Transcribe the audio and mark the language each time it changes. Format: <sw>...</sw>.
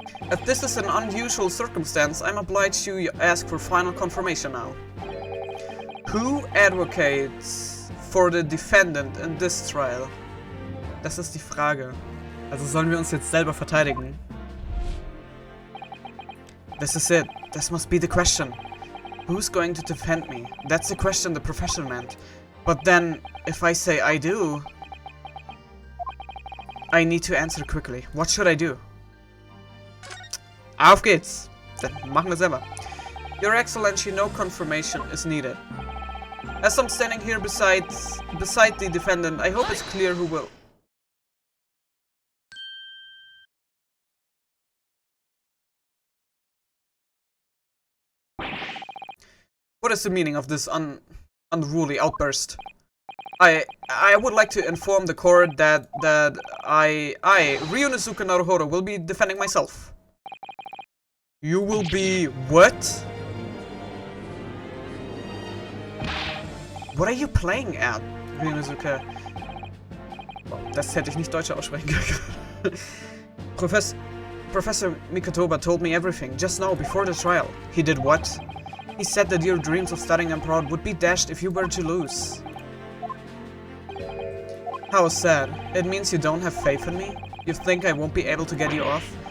<en>If this is an unusual circumstance, I'm obliged to ask for final confirmation now. Who advocates for the defendant in this trial?</en> <de>Das ist die Frage. Also sollen wir uns jetzt selber verteidigen?</de> <en>This is it. This must be the question. Who's going to defend me? That's the question the professor meant. But then, if I say I do, I need to answer quickly. What should I do?</en> <de>Auf geht's! Dann machen wir selber.</de> <en>Your Excellency, no confirmation is needed. As I'm standing here beside the defendant, I hope it's clear who will. What is the meaning of this unruly outburst? I would like to inform the court that I, Ryunosuke Naruhodo, will be defending myself. You will be what? What are you playing at, Ryunosuke?</en> <de>Oh, das hätte ich nicht Deutsch aussprechen können.</de> <en>Professor Mikotoba told me everything just now before the trial. He did what? He said that your dreams of studying abroad would be dashed if you were to lose. How sad. It means you don't have faith in me? You think I won't be able to get you off?</en>